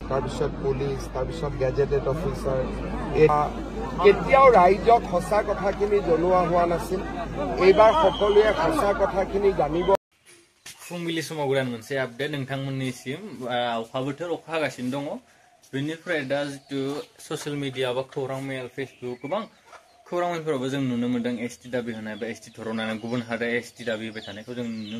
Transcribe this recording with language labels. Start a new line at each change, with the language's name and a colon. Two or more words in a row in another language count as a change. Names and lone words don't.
Assamese: তাৰপিছত পুলিচ তাৰপিছত গেজেটেড অফিচাৰ কেতিয়াও ৰাইজক সঁচা কথাখিনি জনোৱা হোৱা নাছিল এইবাৰ সকলোৱে সঁচা কথাখিনি জানিব
Bodo: फुंबिलि समाव गोदान मोनसे आपडेट नोंथांमोननिसिम अखा बोथोर अखा हागासिनो दङ बेनिफ्राय दा जितु
English: social media
Bodo: बा खौरां मेल फेसबुक गोबां खौरां मेलफोरावबो जों नुनो मोन्दों एसटि दाबि होनाय बा एसटि थर'नानै गुबुन हादोर एसटि दाबि होबाय थानायखौ जों नुनो